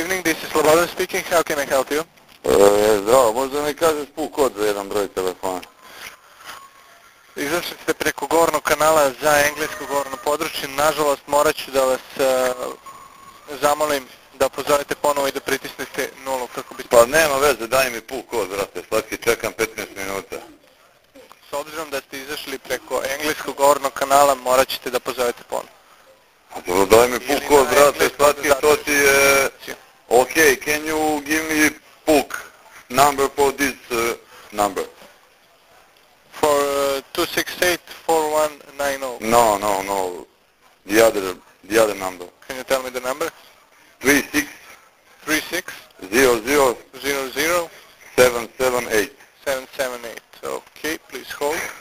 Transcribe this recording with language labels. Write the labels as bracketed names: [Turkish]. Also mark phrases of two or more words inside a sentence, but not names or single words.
[English] this is Slobodan speaking. How can I help you? [Serbian] Zdravo, možda mi kažeš PUK kod za jedan broj telefona? Izašli ste preko govornog kanala za englesko govorno područje. Nažalost, morat ću da vas zamolim da pozovete ponovo i da pritisnete 0 kako biste... Pa nema veze, daj mi PUK kod, brate, slatki, čekam 15 minuta. S obzirom da ste izašli preko engleskog govornog kanala, morat ćete da pozovete ponovo. A dobro, daj mi PUK kod, brate, slatki, to ti je... [English] Ok, can you give me PUK number for this number? For 268-4190. No. The other number. Can you tell me the number? 36 00 778. 778. Okay, please hold.